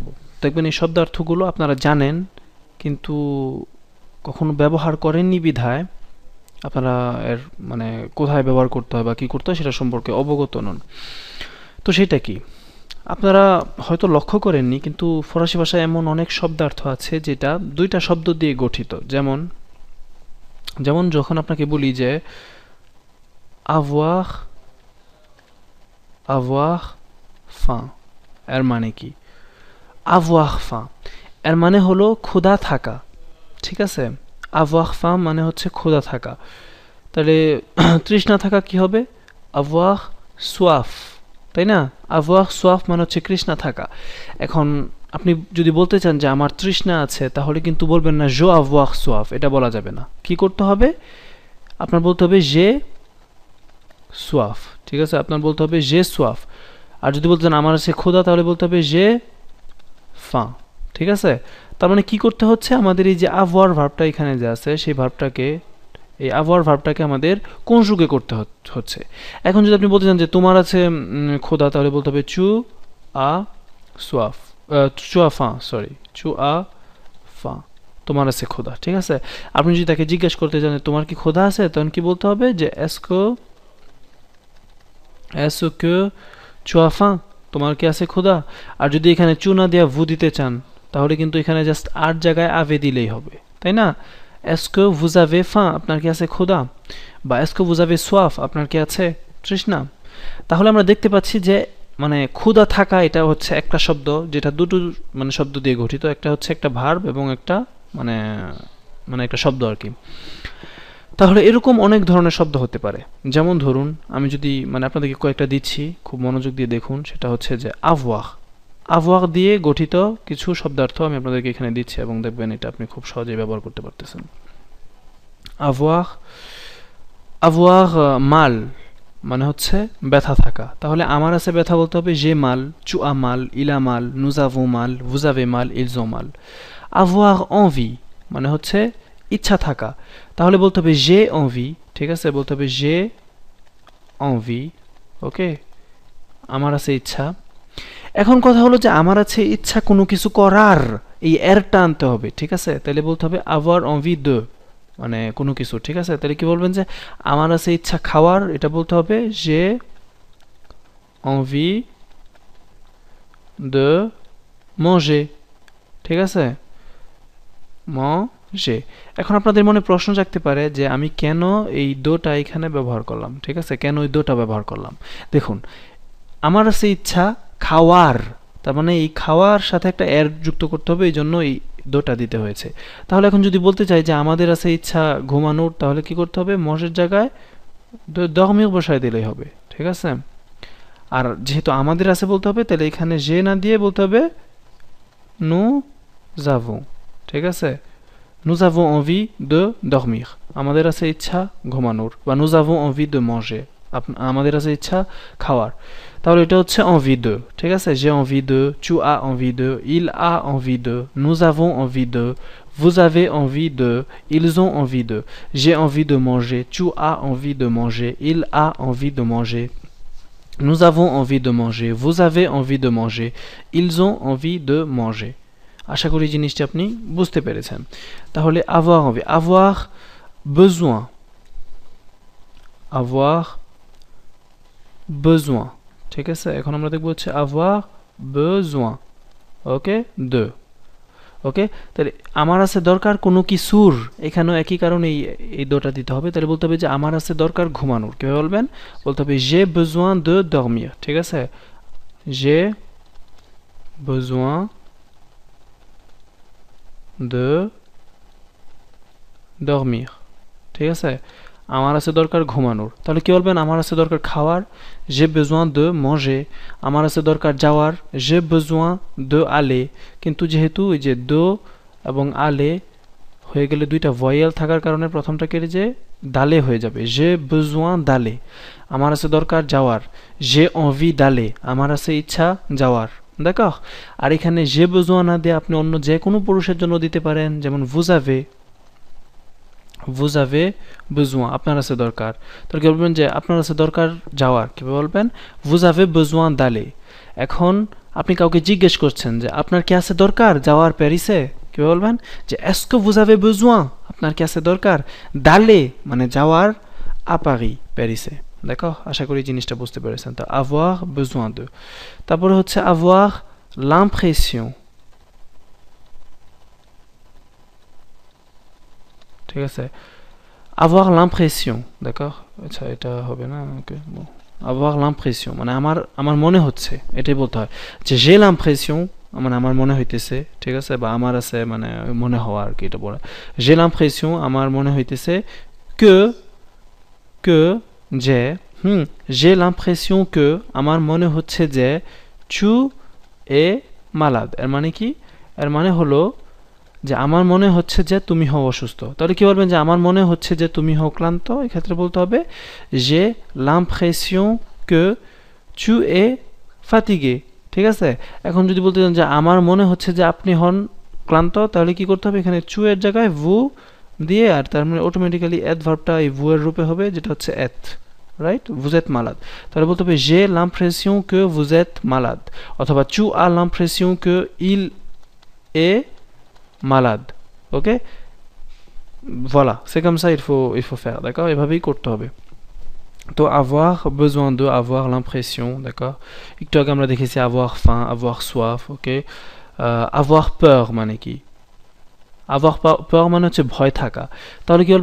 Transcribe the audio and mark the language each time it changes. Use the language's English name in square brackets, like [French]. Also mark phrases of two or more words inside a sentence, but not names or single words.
[Bangla] দেখবেন এই শব্দার্থগুলো আপনারা জানেন কিন্তু কখনো ব্যবহার করেননি বিধায় আপনারা এর মানে কোথায় ব্যবহার করতে হয় বা কী করতে হয় সেটা সম্পর্কে অবগত নন। তো সেটা কি? আপনারা হয়তো লক্ষ্য করেননি কিন্তু ফরাসি ভাষায় এমন অনেক শব্দার্থ আছে যেটা দুইটা শব্দ দিয়ে গঠিত। যেমন যেমন যখন আপনাকে বলি যে [French] avoir avoir faim, [Bangla] এর মানে কি? [French] avoir faim [Bangla] এর মানে হলো ক্ষুধা থাকা, ঠিক আছে? [French] avoir faim [Bangla] মানে হচ্ছে ক্ষুধা থাকা। তাহলে তৃষ্ণা থাকা কি হবে? [French] avoir soif, [Bangla] তাই না? [French] avoir soif [Bangla] মানে হচ্ছে তৃষ্ণা থাকা। এখন আপনি যদি বলতে চান যে আমার তৃষ্ণা আছে, তাহলে কিন্তু বলবেন না [French] je avoir soif, [Bangla] এটা বলা যাবে না। কি করতে হবে? আপনার বলতে হবে [French] j'ai soif, [Bangla] ঠিক আছে? আপনার বলতে হবে [French] j'ai soif। [Bangla] আর যদি বলতে চান আমার আছে ক্ষুধা, তাহলে বলতে হবে [French] j'ai faim, [Bangla] ঠিক আছে? তার মানে কি করতে হচ্ছে? আমাদের এই যে avoir ভার্বটা এখানে যে আছে, সেই ভার্বটাকে এই avoir ভার্বটাকে আমাদের কনজুগে করতে হচ্ছে। এখন যদি আপনি বলতে চান যে তোমার আছে ক্ষুধা, তাহলে বলতে হবে [French] tu as soif, tu as faim, [Bangla] সরি, [French] tu as faim, [Bangla] তোমার আছে ক্ষুধা, ঠিক আছে? আপনি যদি তাকে জিজ্ঞেস করতে চান তোমার কি ক্ষুধা আছে, তখন কি বলতে হবে? যে [French] est-ce que tu as faim, [Bangla] তোমার কি আছে ক্ষুধা? আর যদি এখানে চু না দিয়া ভু দিতে চান, তাহলে কিন্তু এখানে জাস্ট আর জায়গায় আবে দিলেই হবে, তাই না? [French] est-ce que vous avez faim, [Bangla] আপনার কি আছে ক্ষুধা? বা [French] est-ce que vous avez soif, [Bangla] আপনার কি আছে তৃষ্ণা? তাহলে আমরা দেখতে পাচ্ছি যে মানে ক্ষুধা থাকা এটা হচ্ছে একটা শব্দ যেটা দুটো মানে শব্দ দিয়ে গঠিত। একটা হচ্ছে একটা ভার্ব এবং একটা মানে মানে একটা শব্দ আর কি। তাহলে এরকম অনেক ধরনের শব্দ হতে পারে। যেমন ধরুন আমি যদি মানে আপনাদেরকে কয়েকটা দিচ্ছি, খুব মনোযোগ দিয়ে দেখুন। সেটা হচ্ছে যে [French] avoir, avoir [Bangla] দিয়ে গঠিত কিছু শব্দার্থ আমি আপনাদেরকে এখানে দিচ্ছি এবং দেখবেন এটা আপনি খুব সহজেই ব্যবহার করতে পারতেছেন। [French] avoir, avoir mal [Bangla] মানে হচ্ছে ব্যথা থাকা। তাহলে আমার আছে ব্যথা বলতে হবে [French] j'ai mal, tu as mal, il a mal, nous avons mal, vous avez mal, ils ont mal। avoir envie [Bangla] মানে হচ্ছে ইচ্ছা থাকা। তাহলে বলতে হবে [French] j'ai envie, [Bangla] ঠিক আছে? বলতে হবে [French] j'ai envie, [Bangla] ওকে? আমার আছে ইচ্ছা। এখন কথা হলো যে আমার আছে ইচ্ছা কোনো কিছু করার, এই এরটা আনতে হবে, ঠিক আছে? তাহলে বলতে হবে [French] avoir envie de, [Bangla] মানে কোনো কিছু, ঠিক আছে? তাহলে কি বলবেন যে আমার আছে ইচ্ছা খাওয়ার, এটা বলতে হবে [French] j'ai envie de manger, [Bangla] ঠিক আছে? manger। এখন আপনাদের মনে প্রশ্ন জাগতে পারে যে আমি কেন এই দোটা এখানে ব্যবহার করলাম, ঠিক আছে? কেন এই দোটা ব্যবহার করলাম? দেখুন, আমার আছে ইচ্ছা খাওয়ার, তার মানে এই খাওয়ার সাথে একটা এর যুক্ত করতে হবে, এই জন্য এই দোটা দিতে হয়েছে। তাহলে এখন যদি বলতে চাই যে আমাদের আছে ইচ্ছা ঘুমানোর, তাহলে কি করতে হবে? মশের জায়গায় dormir বসায় দিলেই হবে, ঠিক আছে? আর যেহেতু আমাদের আছে বলতে হবে, তাহলে এখানে যে না দিয়ে বলতে হবে [French] nous avons, [Bangla] ঠিক আছে? [French] nous avons envie de dormir, [Bangla] আমাদের আছে ইচ্ছা ঘুমানোর, বা [French] nous avons envie de manger, [Bangla] আমাদের আছে ইচ্ছা খাওয়ার। তাহলে এটা হচ্ছে [French] envie de, [Bangla] ঠিক আছে? [French] j'ai envie de, tu as envie de, il a envie de, nous avons envie de, vous avez envie de, ils ont envie de, j'ai envie de manger, tu as envie de manger, il a envie de manger, nous avons envie de manger, vous avez envie de manger, ils ont envie de manger। [Bangla] আশা করি জিনিসটা আপনি বুঝতে পেরেছেন। তাহলে [French] avoir envie, avoir besoin, avoir besoin, [Bangla] ঠিক আছে? এখন আমরা দেখব হচ্ছে [French] avoir besoin, [Bangla] ওকে? de, ওকে? তাহলে আমার আছে দরকার কোনো কিছুর, এখানেও একই কারণে এই দোটা দিতে হবে। তাহলে বলতে হবে যে আমার আছে দরকার ঘুমানোর। কিভাবে বলবেন? বলতে হবে [French] j'ai besoin de dormir, [Bangla] ঠিক আছে? [French] j'ai besoin de dormir, [Bangla] ঠিক আছে? আমার আছে দরকার ঘুমানোর। তাহলে কি বলবেন? আমার আছে দরকার খাওয়ার, [French] j'ai besoin de manger। [Bangla] আমার আছে দরকার যাওয়ার, [French] j'ai besoin de aller। [Bangla] কিন্তু যেহেতু এই যে de এবং aller হয়ে গেলে দুইটা ভয়েল থাকার কারণে প্রথমটা কেটে যে দালে হয়ে যাবে যে [French] besoin d'aller [Bangla] আমার আছে দরকার যাওয়ার যে [French] envie d'aller [Bangla] আমার আছে ইচ্ছা যাওয়ার দেখো আর এখানে যে besoin না দিয়ে আপনি অন্য যে কোনো পুরুষের জন্য দিতে পারেন যেমন [French] vous avez besoin [Bangla] আপনার আছে দরকার তাহলে কি বলবেন যে আপনার আছে দরকার যাওয়ার কি বলবেন [French] vous avez besoin d'aller [Bangla] এখন আপনি কাউকে জিজ্ঞেস করছেন যে আপনার কি আছে দরকার যাওয়ার প্যারিসে কি বলবেন যে [French] est-ce que vous avez besoin [Bangla] আপনার কি আছে দরকার d'aller মানে যাওয়ার [French] à Paris [Bangla] প্যারিসে দেখো আশা করি জিনিসটা বুঝতে পেরেছেন তো [French] avoir besoin de [Bangla] তারপরে হচ্ছে [French] avoir l'impression [Bangla] ঠিক আছে [French] avoir l'impression d'accord [Bangla] আচ্ছা এটা হবে না ওকে [French] avoir l'impression [Bangla] মানে আমার মনে হচ্ছে এটাই বলতে হয় যে [French] j'ai l'impression [Bangla] মানে আমার মনে হইতেছে ঠিক আছে বা আমার আছে মানে মনে হওয়া আর কি এটা বলে [French] j'ai l'impression [Bangla] আমার মনে হইতেছে que যে [French] j'ai l'impression que [Bangla] আমার মনে হচ্ছে যে [French] tu es malade [Bangla] এর মানে কি এর মানে হলো যে আমার মনে হচ্ছে যে তুমি হও অসুস্থ তাহলে কি বলবেন যে আমার মনে হচ্ছে যে তুমি হও ক্লান্ত এই ক্ষেত্রে বলতে হবে [French] j'ai l'impression que tu es fatigué [Bangla] ঠিক আছে এখন যদি বলতে চান যে আমার মনে হচ্ছে যে আপনি হন ক্লান্ত তাহলে কি করতে হবে এখানে tu এর জায়গায় vous দিয়ে আর তার মানে [English] automatically adverb [Bangla] এই vous এর রূপে হবে যেটা হচ্ছে [French] être রাইট vous êtes malade [Bangla] তাহলে বলতে হবে [French] j'ai l'impression que vous êtes malade অথবা tu as l'impression que il est malade ok voilà c'est comme ça il faut faire d'accord [Bangla] এভাবেই করতে হবে তো [French] avoir besoin de avoir l'impression d'accord [Bangla] একটু আগে আমরা দেখেছি [French] avoir faim avoir soif ok avoir peur [Bangla] মানে কি [French] avoir peur [Bangla] মানে হচ্ছে ভয় থাকা তাহলে কি